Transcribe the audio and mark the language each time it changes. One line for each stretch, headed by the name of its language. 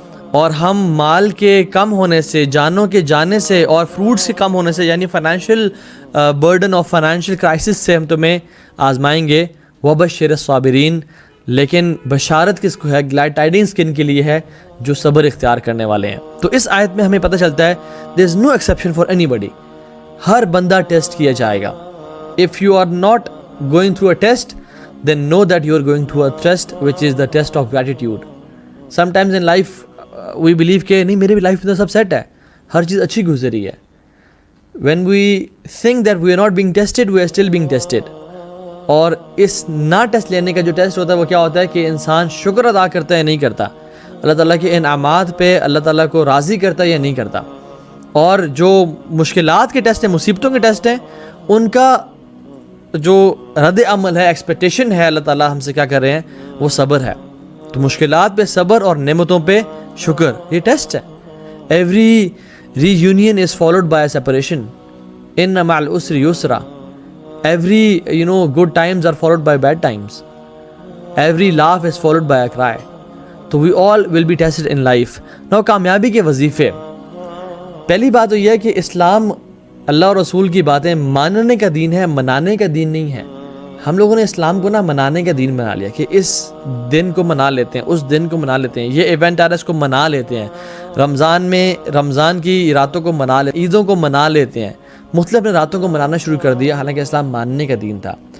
Urdu: اور ہم مال کے کم ہونے سے، جانوں کے جانے سے، اور فروٹس کے کم ہونے سے، یعنی فائنینشیل برڈن اور فائنینشیل کرائسس سے ہم تمہیں آزمائیں گے.
Arabic: وَبَشِّرِ الصَّابِرِينَ.
Urdu: لیکن بشارت کس کو ہے، گلیڈ ٹائڈنگز کن کے لیے ہے؟ جو صبر اختیار کرنے والے ہیں. تو اس آیت میں ہمیں پتہ چلتا ہے
English: there is no exception for anybody.
Urdu: ہر بندہ ٹیسٹ کیا جائے گا.
English: If you are not going through a test, then know that you are going through a test which is the test of gratitude. Sometimes in life we believe
Urdu: کہ نہیں میرے بھی life میں تو سب set ہے، ہر چیز اچھی گزری ہے.
English: When we think that we are not being tested, we are still being tested.
Urdu: اور اس نہ ٹیسٹ لینے کا جو ٹیسٹ ہوتا ہے وہ کیا ہوتا ہے کہ انسان شکر ادا کرتا ہے یا نہیں کرتا، اللہ تعالیٰ کے انعامات پہ اللہ تعالیٰ کو راضی کرتا ہے یا نہیں کرتا. اور جو مشکلات کے ٹیسٹ ہیں، مصیبتوں کے ٹیسٹ ہیں، ان کا جو رد عمل ہے، ایکسپیکٹیشن ہے اللہ تعالیٰ ہم سے کیا کر رہے ہیں، وہ صبر ہے. تو مشکلات پہ صبر اور نعمتوں پہ شکر، یہ ٹیسٹ ہے.
English: every reunion is followed by separation,
Arabic: ان مع العسر یسرا.
English: Every good times are followed by bad times. Every laugh is followed by a cry. تو we all will be tested in life.
Urdu: Now کامیابی کے وظیفے. پہلی بات تو یہ ہے کہ اسلام اللہ اور رسول کی باتیں ماننے کا دین ہے، منانے کا دین نہیں ہے. ہم لوگوں نے اسلام کو منانے کا دین بنا لیا کہ اس دن کو منا لیتے ہیں، اس دن کو منا لیتے ہیں، یہ ایونٹ آ رہا ہے اس کو منا لیتے ہیں، رمضان میں رمضان کی راتوں کو منا لیتے ہیں، عیدوں کو منا لیتے ہیں، مختلف اپنے راتوں کو منانا شروع کر دیا، حالانکہ اسلام ماننے کا دین تھا.